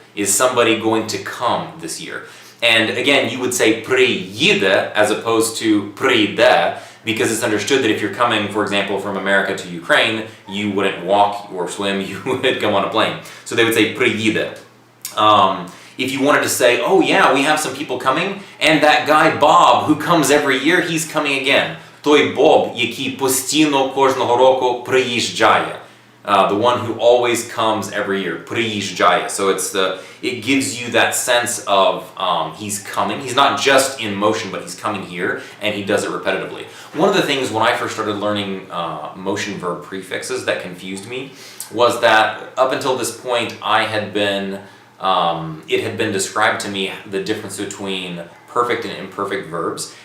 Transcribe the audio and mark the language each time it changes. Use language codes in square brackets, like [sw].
[en] Is somebody going to come this year? And again, you would say приїде as opposed to прийде, because it's understood that if you're coming, for example, from America to Ukraine, you wouldn't walk or swim, you would come on a plane. So they would say приїде. If you wanted to say, oh yeah, we have some people coming, and that guy Bob, who comes every year, he's coming again. [uk] Той Боб, який постійно кожного року приїжджає. [en] The one who always comes every year, приїжджає. So it gives you that sense of he's coming. He's not just in motion, but he's coming here, and he does it repetitively. One of the things when I first started learning motion verb prefixes that confused me was that up until this point it had been described to me the difference between perfect and imperfect verbs.